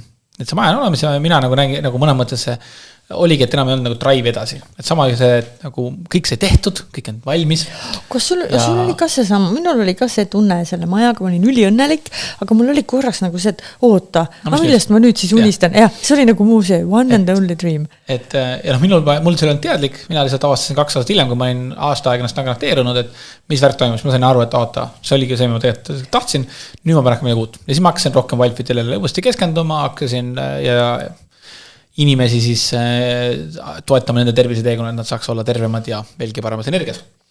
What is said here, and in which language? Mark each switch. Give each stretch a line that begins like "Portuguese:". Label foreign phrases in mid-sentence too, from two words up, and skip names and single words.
Estonian: Et see maja on olemas ja mina nagu nägin, nagu mõne mõttes oligi, et enam ei olnud nagu drive edasi. Et sama see, et nagu kõik sai tehtud, kõik on valmis. Kas sul oli ka see sama? Minul oli ka see tunne selle majaga, ma olin üliõnnelik, aga mul oli korraks nagu see, et oota, millest ma nüüd siis unistan? Ja, see oli nagu muu see
English: one and only dream.
Estonian: Et ja mul see oli teadlik, mina lihtsalt avastasin 2 aastat hiljem, kui ma olin aasta aega stagnateerunud, et mis värk toimus, ma sain aru, et oota, see oligi see, ma tegelikult tahtsin, nüüd ma pean hakkama midagi uut. Ja siis ma hakkasin rohkem Wildfitile uuesti keskenduma, hakkasin ja inimesi siis toetama nende terviseteekonna, et nad saaks olla tervemad ja veelgi paremas energias.